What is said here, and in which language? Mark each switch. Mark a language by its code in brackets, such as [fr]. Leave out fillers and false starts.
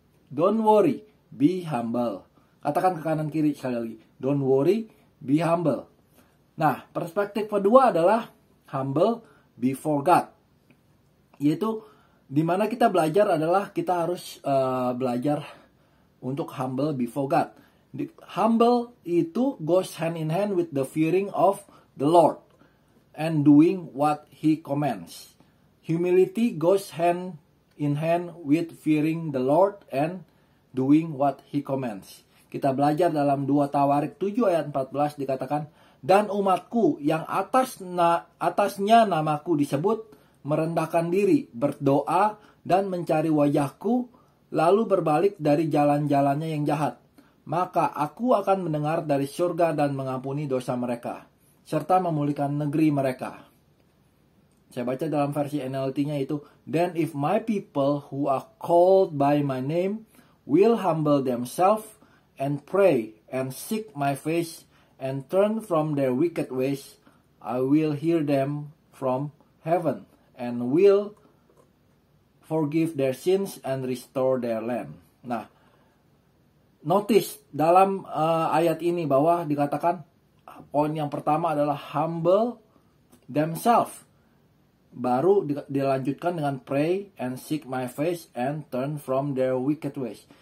[en] Don't worry, be humble. [id] Katakan ke kanan kiri sekali lagi. [en] Don't worry, be humble. [id] Nah, perspektif kedua adalah [en] humble before God. [id] Yaitu dimana kita belajar adalah kita harus belajar untuk [en] humble before God. Humble itu goes hand in hand with the fearing of the Lord and doing what He commands. Humility goes hand in hand with fearing the Lord and doing what He commands. [id] Kita belajar dalam 2 Tawarik 7 ayat 14 dikatakan, dan umatku yang atasnya namaku disebut, merendahkan diri, berdoa, dan mencari wajahku, lalu berbalik dari jalan-jalannya yang jahat. Maka aku akan mendengar dari surga dan mengampuni dosa mereka, serta memulihkan negeri mereka. Saya baca dalam versi NLT-nya itu, [en] then if my people who are called by my name will humble themselves and pray and seek my face and turn from their wicked ways, I will hear them from heaven and will forgive their sins and restore their land. [id] Nah, notice dalam ayat ini bahwa dikatakan poin yang pertama adalah [en] humble themselves. [id] Baru dilanjutkan dengan [en] pray and seek my face and turn from their wicked ways.